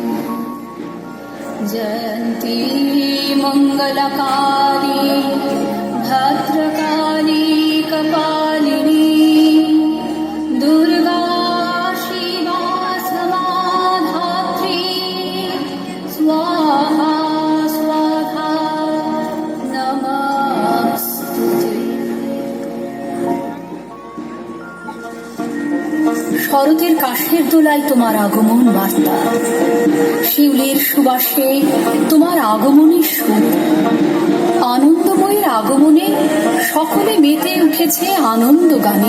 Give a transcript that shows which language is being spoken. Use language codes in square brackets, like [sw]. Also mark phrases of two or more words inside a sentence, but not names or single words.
[sa] जयन्ती मङ्गलकाली भद्रकाली कपालिनी दुर्गा शिवा समाधात्री स्वाहा स्वाहा नमस्ते। [bn] শরতের কাশের দোলায় তোমার আগমন বার্তা, শিউলির সুবাসে তোমার আগমনের সুর। আনন্দময়ীর আগমনে সকলে মেতে উঠেছে আনন্দ গানে।